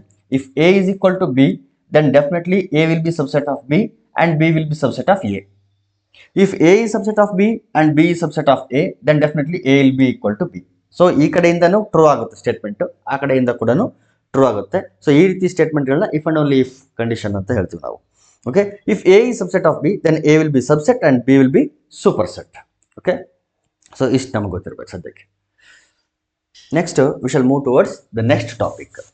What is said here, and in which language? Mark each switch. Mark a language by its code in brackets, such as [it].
[en] If A is equal to B, then definitely A will be subset of B and B will be subset of A. If A is subset of B and B is subset of A, then definitely A will be equal to B. [kn] So ಈ ಕಡೆಯಿಂದನೂ true ಆಗುತ್ತೆ statement, ಆ ಕಡೆಯಿಂದ ಕೂಡ true ಆಗುತ್ತೆ. So ಈ ರೀತಿ ಸ್ಟೇಟ್ಮೆಂಟ್ಗಳನ್ನ [en] if and only if condition [kn] ಅಂತ ಹೇಳ್ತೀವಿ ನಾವು. [en] Okay, if A is subset of B, then A will be subset and B will be superset. Okay, so [kn] ಇಷ್ಟು ನಮಗೆ ಗೊತ್ತಿರಬೇಕು ಸದ್ಯಕ್ಕೆ. [en] Next, we shall move towards the next topic.